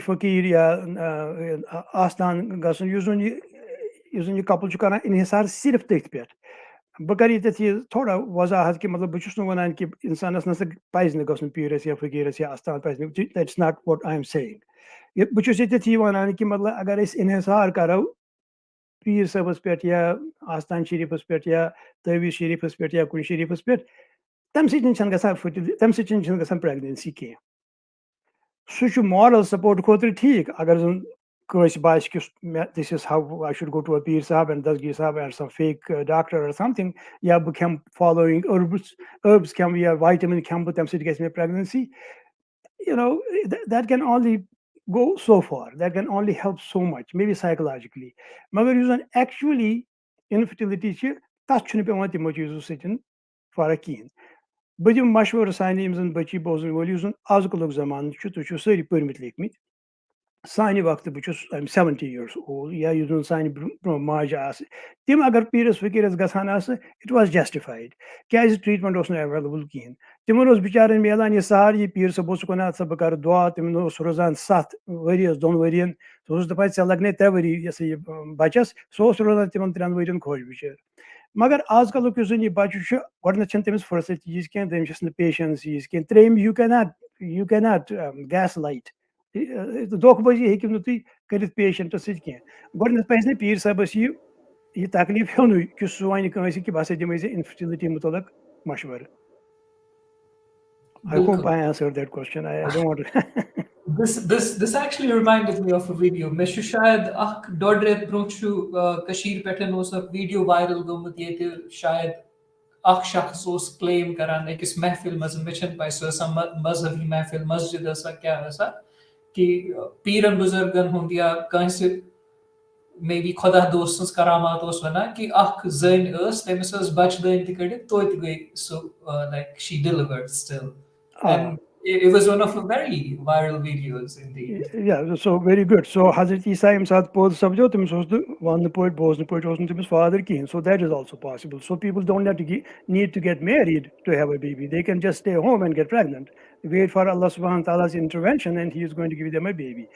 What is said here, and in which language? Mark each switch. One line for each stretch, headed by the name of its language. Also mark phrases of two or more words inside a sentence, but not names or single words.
Kashmiri: فقیٖر یا آستان گژھُن یُس زَن یہِ کپل چھُ کران اِنحصار صرف تٔتھۍ پٮ۪ٹھ بہٕ کَرٕ ییٚتٮ۪تھ یہِ تھوڑا وضاحت کہِ مطلب بہٕ چھُس نہٕ وَنان کہِ اِنسانَس نَسا پَزِ نہٕ گژھُن پیٖرَس یا فقیٖرَس یا اَستان پَزِ نہٕ
English: that's not what I'm saying
Kashmiri: بہٕ چھُس ییٚتٮ۪تھ یہِ وَنان کہِ مطلب اگر أسۍ اِنحصار کَرو پیٖر صٲبَس پٮ۪ٹھ یا آستان شریٖفَس پٮ۪ٹھ یا تٲویٖز شریٖفَس پٮ۪ٹھ یا کُنہِ شریٖفَس پٮ۪ٹھ تَمہِ سۭتۍ چھَنہٕ گژھان تَمہِ سۭتۍ چھِنہٕ گژھان پرٛیگنینسی کینٛہہ سُہ چھُ
English: moral support
Kashmiri: خٲطرٕ ٹھیٖک اگر زَن کٲنٛسہِ باسہِ کہِ مےٚ
English: this is how I should go to a Pir Sahib and Dastgir Sahib and some fake doctor or something
Kashmiri: یا بہٕ کھٮ۪مہٕ
English: following herbs
Kashmiri: کھٮ۪مہٕ یا وایٹَمِن کھٮ۪مہٕ بہٕ تَمہِ سۭتۍ گژھِ مےٚ پرٛیگنینسی
English: that can only go so far that can only help so much maybe psychologically
Kashmiri: مگر یُس زَن ایکچُؤلی اِنفٔرٹِلِٹی چھِ تَتھ چھُنہٕ پیٚوان تِمو چیٖزو سۭتۍ فرق کِہیٖنۍ بہٕ دِمہٕ مشوَرٕ سانہِ یِم زَن بٔچی بوزَن وٲلۍ یُس زَن آزکَلُک زمانہٕ چھُ تُہۍ چھِو سٲری پٔرمٕتۍ لیکھمٕتۍ سانہِ وقتہٕ بہٕ چھُس
English: 70 years old
Kashmiri: یا یُس زَن سانہِ برونٛہہ ماجہِ آسہٕ تِم اگر پیٖرَس فقیٖرَس گژھان آسہٕ
English: it was justified
Kashmiri: کیازِ ٹرٛیٖٹمنٹ اوس نہٕ ایویلیبٕل کِہیٖنۍ تِمن اوس بِچارٮ۪ن میلان یہِ سہار یہِ پیٖر صٲب اوس وَنان سا بہٕ کَرٕ دُعا تِمن اوس روزان 7 ؤرِیَس 2 ؤرِیَن سُہ اوس دَپان ژےٚ لَگنے 3 ؤری یہِ ہسا یہِ بَچَس سُہ اوس روزان تِمن 3 ؤرِیَن خۄش بِچٲرۍ مگر آز کَلُک یُس زَن یہِ بَچہِ چھُ گۄڈٕنیتھ چھَنہٕ تٔمِس فٔرسَت ییٖژ کینٛہہ تٔمِس چھَس نہٕ پیشَنٕس ییٖژ کینٛہہ ترٛیٚیِم
English: you cannot gaslight
Kashmiri: دھوکہٕ بٲزی ہیٚکِو نہٕ تُہۍ کٔرِتھ پیشَنٹَس سۭتۍ کینٛہہ گۄڈٕنیتھ پَزِ نہٕ پیٖر صٲبَس یہِ تکلیٖف ہیوٚنُے کہِ سُہ وَنہِ کٲنٛسہِ کہِ بہٕ ہسا دِمے ژےٚ اِنفٔرٹِلِٹی مُتعلق مشوَرٕ
English: I hope I answered that question. I don't want to. This actually reminded me of a video.
Kashmiri: مےٚ چھُ شاید اکھ 1.5 رٮ۪تھ برونٛہہ چھُ کٔشیٖر پٮ۪ٹھ اوس اکھ ویٖڈیو وایرل گوٚمُت ییٚتہِ شاید اخ شخص اوس کلیم کران أکِس محفل منٛز مےٚ چھنہٕ پاے سۄ ٲسا مذہبی محفل مسجد ٲسا کیٛاہ ٲسا کہ پیرن بُزرگن ہُنٛد یا کٲنٛسہِ
English: maybe
Kashmiri: خۄدا دوست سٕنٛز کرامات اوس ونان کہ اکھ زٔنۍ ٲس تٔمِس ٲس بچہٕ دٲنۍ تہِ کٔڑِتھ توتہِ گٔے سُہ
English: like she delivered still آ اینڈ it was one of the very viral videos indeed. Yeah, so very good. So Hazrat Isa himself posed subject, one point, both point was his father king. So that is also possible. So people don't have to need to get married to have a baby. They can just stay home and get pregnant. Wait for Allah
Arabic: سبحانه وتعالى
English: intervention and he is going to give them a baby.